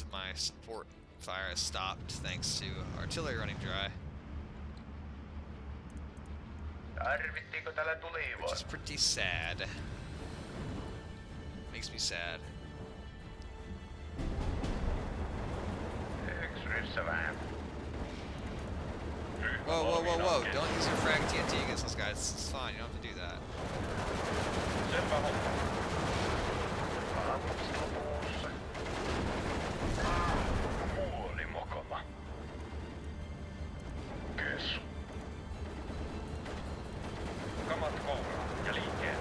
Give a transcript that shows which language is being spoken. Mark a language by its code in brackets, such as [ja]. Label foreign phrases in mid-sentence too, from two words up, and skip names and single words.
[en] my support fire has stopped thanks to artillery running dry, [fi] Tarvittiinko täällä [en] which [fi] tulivoimaa? [en] is pretty sad. Makes me sad. [fi] Yksi ryssä vähän. [en] Whoa, whoa, whoa, whoa! Don't use your frag TNT against those guys. It's fine. You don't have to do that. [fi] Selvä homma. Aamuksi lopussa. Oli mokoma. Kes. Kamat kouraan ja liikkeelle.